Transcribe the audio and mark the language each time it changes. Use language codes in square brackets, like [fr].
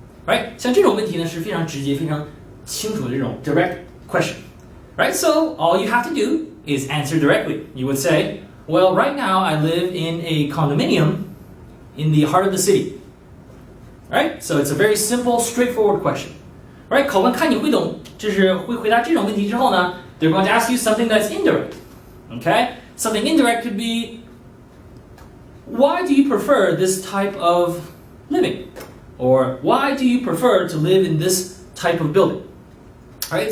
[en] Right? [zh] 像这种问题呢是非常直接、非常清楚的这种 [en] direct question. Right? So, all you have to do is answer directly. You would say, well, right now I live in a condominium in the heart of the city. Right? So it's a very simple, straightforward question. Right? [zh] 考官看你会懂，就是会回答这种问题之后呢， [en] they're going to ask you something that's indirect. Okay? Something indirect could be, why do you prefer this type of living? Or why do you prefer to live in this type of building? Right?